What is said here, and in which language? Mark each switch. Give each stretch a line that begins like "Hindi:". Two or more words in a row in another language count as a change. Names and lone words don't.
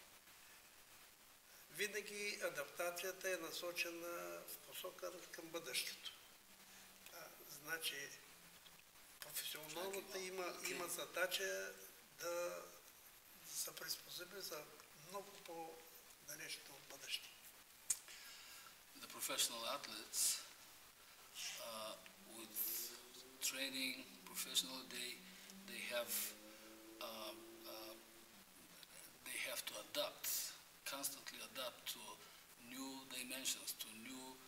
Bulgarian: Винаги адаптацията е насочена в посока към бъдещето. Значи, професионалната има задача да се приспособи за много по-далечното бъдеще.
English: The professional athletes, with training, professional, they have to adapt, constantly adapt to new dimensions, to new